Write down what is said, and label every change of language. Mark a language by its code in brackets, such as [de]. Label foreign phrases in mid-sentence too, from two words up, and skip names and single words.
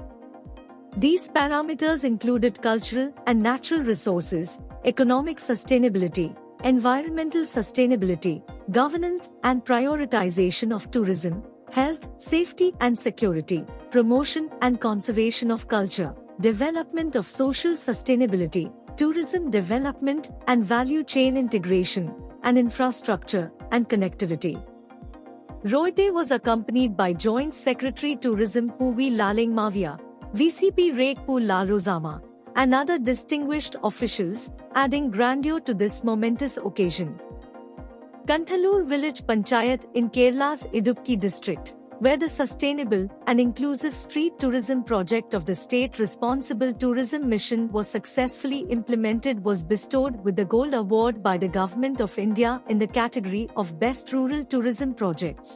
[en] These parameters included cultural and natural resources, economic sustainability, environmental sustainability, governance and prioritization of tourism, health, safety and security, promotion and conservation of culture, development of social sustainability, tourism development and value chain integration, and infrastructure and connectivity. Roite was accompanied by Joint Secretary Tourism Puvi Laling Mavia, VCP Reiek Pu Lalozama, and other distinguished officials, adding grandeur to this momentous occasion. Kanthalloor village Panchayat in Kerala's Idukki district, where the Sustainable and Inclusive Street Tourism project of the State Responsible Tourism Mission was successfully implemented, was bestowed with the Gold Award by the Government of India in the category of Best Rural Tourism Projects.